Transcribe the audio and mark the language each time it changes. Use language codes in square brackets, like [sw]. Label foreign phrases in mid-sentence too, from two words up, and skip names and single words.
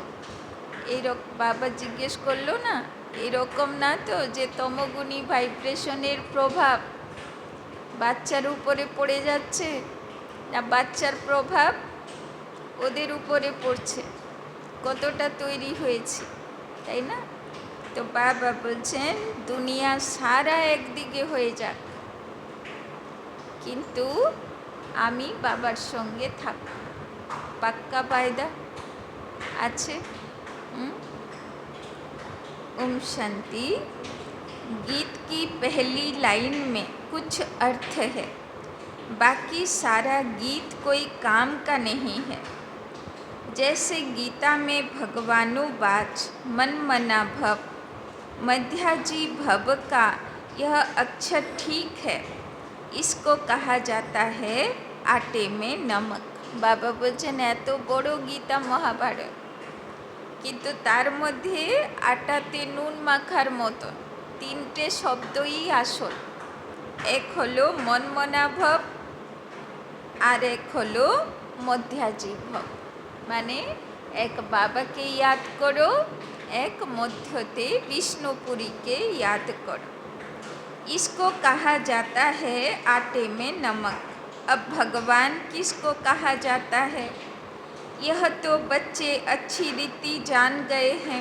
[bn] বাবা জিজ্ঞেস করলো না, এরকম না তো যে তমোগুণী ভাইব্রেশনের প্রভাব বাচ্চার উপরে পড়ে যাচ্ছে, না বাচ্চার প্রভাব ওদের উপরে পড়ছে, কতটা তৈরি হয়েছে, তাই না? তো বাবা বলছেন দুনিয়া সারা একদিকে হয়ে যাক, কিন্তু আমি বাবার সঙ্গে থাকবো। পাক্কা ওয়াদা আছে? [hi] ओम शांति। गीत की पहली लाइन में कुछ अर्थ है, बाकी सारा गीत कोई काम का नहीं है। जैसे गीता में भगवानुवाच [sa] मन मना भव, मध्याजी भव [hi] का यह अक्षर ठीक है, इसको कहा जाता है आटे में नमक। [bn] বাবা বলছেন এত বড় গীতা মহাভারত, কিন্তু তার মধ্যে আটাতে নুন মাখার মতন তিনটে শব্দই আসল। এক হলো মনমনাভব আর এক হলো মধ্যাজিভব। মানে এক বাবাকে য়াদ করো, এক মধ্যতে বিষ্ণুপুরীকে য়াদ করো। [hi] इसको कहा जाता है आटे में नमक। अब भगवान किसको कहा जाता है? यह तो बच्चे अच्छी रीति जान गए हैं।